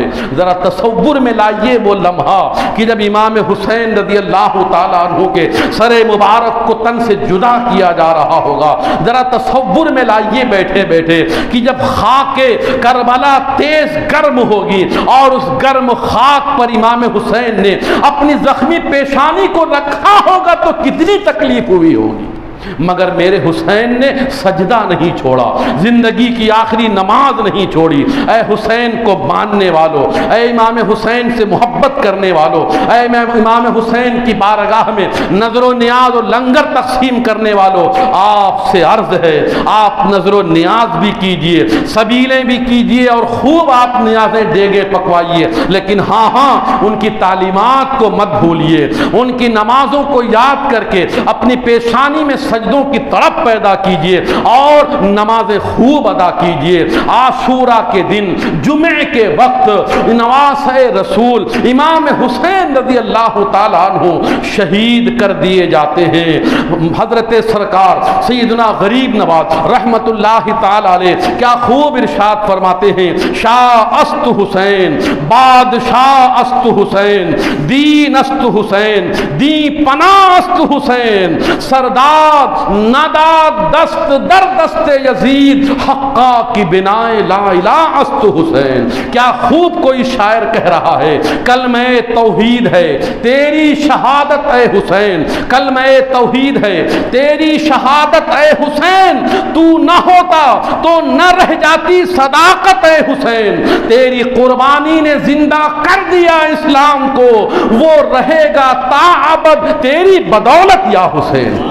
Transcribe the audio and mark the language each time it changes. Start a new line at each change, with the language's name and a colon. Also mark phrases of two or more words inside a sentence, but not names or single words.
Urdu: ذرا تصور میں لائیے وہ لمحہ کہ جب امام حسین
Arabic: رضی اللہ تعالیٰ عنہ
Urdu: کے سر مبارک کو تن سے جدا کیا جا رہا ہوگا، ذرا تصور میں لائیے بیٹھے بیٹھے کہ جب خاک کربلا تیز گرم ہوگی اور اس گرم خاک پر امام حسین نے اپنی زخمی پیشانی کو رکھا ہوگا تو کتنی تکلیف ہوئی ہوگی، مگر میرے حسین نے سجدہ نہیں چھوڑا، زندگی کی آخری نماز نہیں چھوڑی۔ اے حسین کو ماننے والوں، اے امام حسین سے محبت کرنے والوں، اے امام حسین کی بارگاہ میں نظر و نیاز و لنگر تقسیم کرنے والوں، آپ سے عرض ہے آپ نظر و نیاز بھی کیجئے، سبیلیں بھی کیجئے، اور خوب آپ نیازیں ڈیگے پکوائیے، لیکن ہاں ان کی تعلیمات کو مت بھولیے، ان کی نمازوں کو یاد کر کے اپنی پیشانی میں سجدوں کی تڑپ پیدا کیجئے اور نمازیں خوب ادا کیجئے۔ عاشورہ کے دن جمعے کے وقت نواسۂ رسول امام حسین
Arabic: رضی اللہ تعالیٰ عنہ
Urdu: شہید کر دیے جاتے ہیں۔ حضرت سرکار سیدنا غریب نواز
Arabic: رحمت اللہ تعالیٰ علیہ
Urdu: کیا خوب ارشاد فرماتے ہیں،
Persian: شاہ است حسین، بادشاہ است حسین، دین است حسین، دی پناہ است حسین، سردار نداد دست در دست یزید، حقا کی بنائے لا الہ است حسین۔
Urdu: کیا خوب کوئی شاعر کہہ رہا ہے، کلمہ توحید ہے تیری شہادت اے حسین، کلمہ توحید ہے تیری شہادت اے حسین، تو نہ ہوتا تو نہ رہ جاتی صداقت اے حسین، تیری قربانی نے زندہ کر دیا اسلام کو، وہ رہے گا تا ابد تیری بدولت یا حسین۔